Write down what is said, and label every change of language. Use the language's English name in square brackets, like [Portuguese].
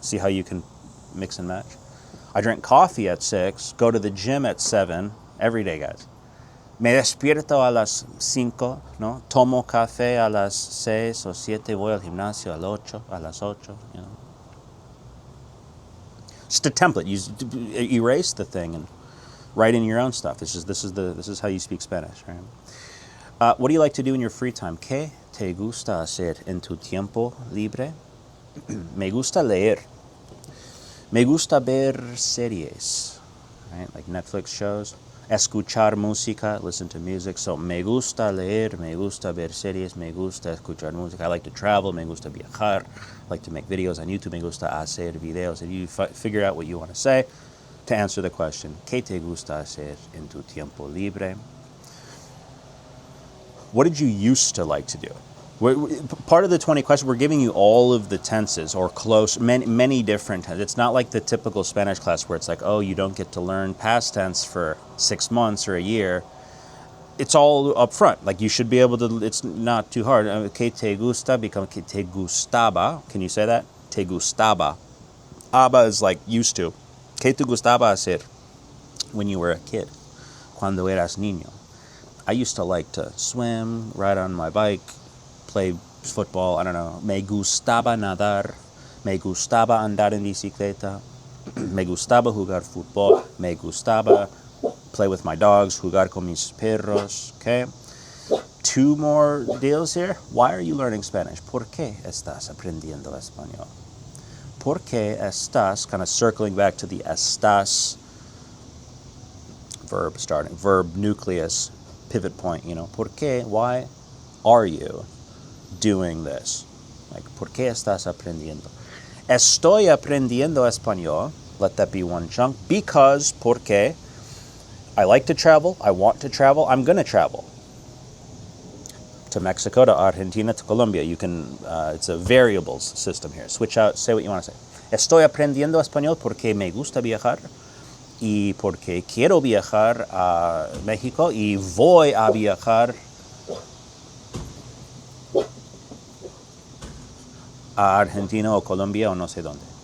[English] See how you can mix and match? I drink coffee at 6, go to the gym at 7, every day, guys. [Spanish] Me despierto a las 5, ¿no? Tomo café a las 6 o 7, voy al gimnasio a las 8, [English] you know. Just a template. You erase the thing and write in your own stuff. It's just this is how you speak Spanish, right? What do you like to do in your free time? [Spanish] ¿Qué te gusta hacer en tu tiempo libre? Me gusta leer. Me gusta ver series, right? [English] Like Netflix shows. [Spanish] Escuchar música, [English] listen to music. [Spanish] So, me gusta leer, me gusta ver series, me gusta escuchar música. [English] I like to travel, [Spanish] me gusta viajar. [English] I like to make videos on YouTube, [Spanish] me gusta hacer videos. [English] And you figure out what you want to say to answer the question. ¿Qué te gusta hacer en tu tiempo libre? What did you used to like to do? Part of the 20 questions, we're giving you all of the tenses or close, many different tenses. It's not like the typical Spanish class where it's like, oh, you don't get to learn past tense for 6 months or a year. It's all up front. Like you should be able to, it's not too hard. [Spanish] ¿Qué te gusta? Become ¿qué te gustaba? [English] Can you say that? [Spanish] Te gustaba. [English] Aba is like used to. [Spanish] ¿Qué te gustaba hacer [English] when you were a kid? [Spanish] Cuando eras niño. [English] I used to like to swim, ride on my bike, play football, I don't know. [Spanish] Me gustaba nadar. Me gustaba andar en bicicleta. Me gustaba jugar fútbol. Me gustaba [English] play with my dogs, [Spanish] jugar con mis perros, okay? [English] 2 more deals here. Why are you learning Spanish? [Spanish] ¿Por qué estás aprendiendo español? ¿Por qué estás, [English] kind of circling back to the estás verb starting, verb nucleus, pivot point, you know. ¿Por qué? Why are you doing this? [Spanish] Like, ¿por qué estás aprendiendo? Estoy aprendiendo español. [English] Let that be one chunk. Because, porque, I like to travel. I want to travel. I'm going to travel. To Mexico, to Argentina, to Colombia. You can, it's a variables system here. Switch out, say what you want to say. [Spanish] Estoy aprendiendo español porque me gusta viajar. Y porque quiero viajar a México. Y voy a viajar a Argentina o Colombia o no sé dónde.